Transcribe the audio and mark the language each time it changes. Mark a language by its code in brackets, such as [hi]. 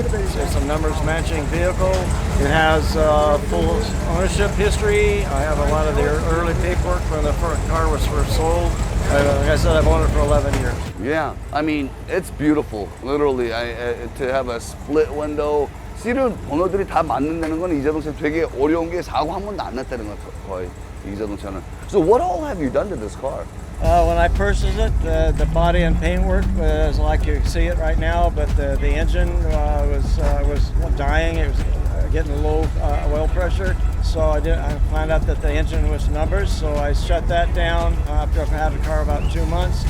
[en] It's a numbers matching vehicle. It has full ownership history. I have a lot of the early paperwork when the car was first sold. Like I said, I've owned it for 11 years. Yeah, I mean, it's beautiful. Literally, to have a split window [ko] C를 번호들이 다 맞는다는 건 이 자동차 되게 어려운 게 사고 한 번도 안 났다는 거 거의 이 자동차는. [en] So what all have you done to this car? When I purchased it, the body and paintwork was like you see it right now, but the engine was dying. It was getting low oil pressure. So I found out that the engine was numbers, so I shut that down after I've had the car about 2 months.